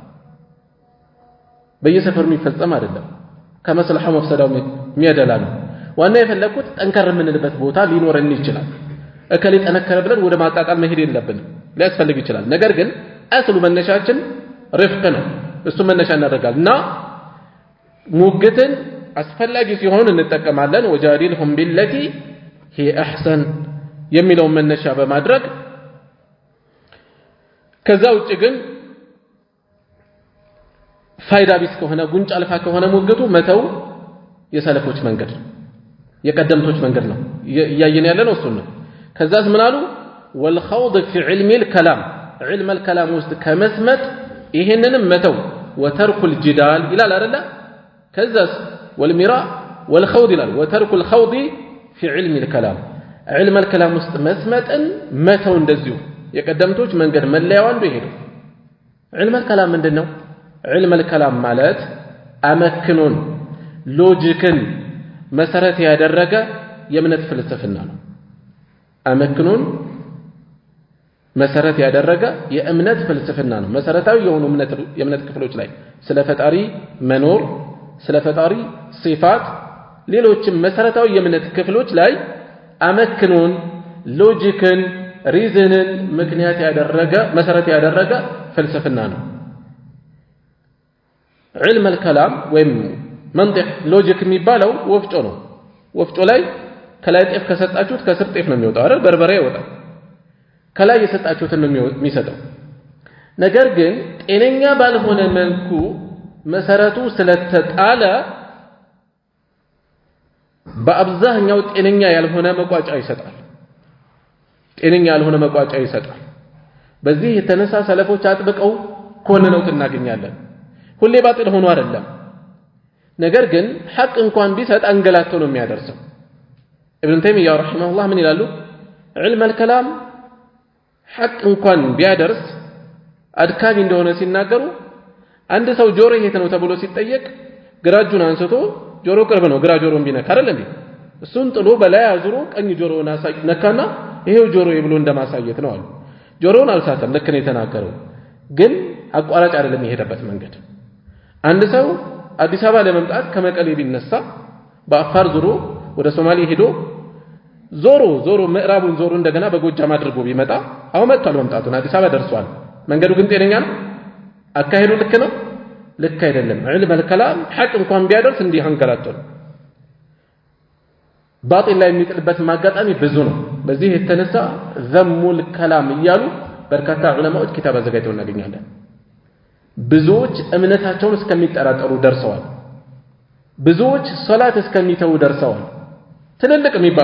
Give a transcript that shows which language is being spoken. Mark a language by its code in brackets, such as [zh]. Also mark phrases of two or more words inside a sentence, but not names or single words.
[am] በየሰፈሩ የሚፈጸም አይደለም ከመስለሐው መፍሰዳው የሚያደላ ነው ዋና የፈለኩት ጠንከር የምንልበት ቦታ ሊኖረን ይችላል እከሌ ጠነከረ ብለን ወደ ማጣጣል መሄድ የለብንም ሊያስፈልግ ይችላል ነገር ግን አስሉ መነሻችን رفق ነው እሱ መነሻ እናደርጋልና ሙግትን አስፈላጊ ሲሆን እንጠቀማለን [ar] وجادلهم بالتي هي احسن [am] የሚለው መነሻ በማድረግ ከዛ ውጭ ግን ፋይዳ ቢስ ከሆነ ጉንጭ አልፋ ከሆነ ሙግቱ መተው የሰለፎች መንገድ የቀደምቶች መንገድ ነው ያየን ያለ ነው እሱን ከዛስ ምን አሉ [ar] والخوض في علم الكلام علم الكلام [am] ውስጥ ከመስመጥ ይሄንንም መተው [ar] وترك الجدال الى [am] አይደለ ከዛስ [ar] والمراء والخوض الى وترك الخوض في علم الكلام علم الكلام [am] ውስጥ መስመጥን መተው እንደዚሁ የቀደምቶች መንገድ መለያው አንዱ ይሄ ነው [ar] علم الكلام [am] ምንድነው [ar] علم الكلام [am] ማለት አመክኑን ሎጂክን መሰረት ያደረገ የእምነት ፍልስፍና ነው አመክኑን መሰረት ያደረገ የእምነት ፍልስፍና ነው መሰረታዊ የሆኑ የእምነት ክፍሎች ላይ ስለ ፈጣሪ መኖር ስለ ፈጣሪ ሲፋት ሌሎችም መሰረታዊ የእምነት ክፍሎች ላይ አመክኑን ሎጂክን ሪዝንን ምክንያት ያደረገ መሰረት ያደረገ ፍልስፍና ነው። [ar] علم الكلام [am] ወይም መንጢቅ ሎጂክ የሚባለው ወፍጮ ነው። ወፍጮ ላይ ከላይ ጤፍ ከሰጣችሁት ከስር ጤፍ ነው የሚወጣው አይደል? በርበሬ ይወጣል። ከላይ የሰጣችሁትን ነው የሚሰጠው። ነገር ግን ጤነኛ ባልሆነ መልኩ መሰረቱ ስለተጣለ በአብዛኛው ጤነኛ ያልሆነ መቋጫ ይሰጣል። ጤነኛ ያልሆነ መቋጫ ይሰጣል። በዚህ የተነሳ ሰለፎች አጥብቀው ኮንነውት እናገኛለን። ሁሌ ባጥል ሆኖ አይደለም። ነገር ግን ሐቅ እንኳን ቢሰጥ አንገላቶ ነው የሚያደርሰው። ኢብኑ ተይሚያ ረሂመሁላህ ምን ይላሉ? [ar] علم الكلام [am] ሐቅ እንኳን ቢያደርስ አድካሚ እንደሆነ ሲናገሩ አንድ ሰው ጆሮ የት ነው ተብሎ ሲጠየቅ ግራ እጁን አንስቶ ጆሮ ቅርብ ነው ግራ ጆሮን ቢነካ አይደል እንዴ? እሱን ጥሎ በላይ አዙሮ ቀኝ ጆሮውን ነካና ይሄው ጆሮዬ ብሎ እንደማሳየት ነው አሉ። ጆሮውን አልሳተም፣ ልክ ነው የተናገረው። ግን አቋራጭ አይደለም የሄደበት መንገድ። አንድ ሰው አዲስ አበባ ለመምጣት ከመቀሌ ቢነሳ በአፋር ዞሮ ወደ ሶማሌ ሄዶ ዞሮ ምዕራቡን ዞሮ እንደገና በጎጃም አድርጎ ቢመጣ አሁን መጥቷል፣ መምጣቱን አዲስ አበባ ደርሷል። መንገዱ ግን ጤነኛ ነው? አካሄዱ ልክ ነው? ልክ አይደለም። [ar] علم الكلام [am] ሐቅ እንኳን ቢያደርስ እንዲህ አንገላቶ ነው። ባጢል ላይ የሚጥልበት ማጋጣሚ ብዙ ነው። በዚህ የተነሳ ዘሙል ከላም እያሉ በርካታ ዑለማዎች ኪታብ አዘጋጅተው እናገኛለን። ብዙዎች እምነታቸውን እስከሚጠራጠሩ ደርሰዋል። ብዙዎች ሶላት እስከሚተው ደርሰዋል። ትልልቅ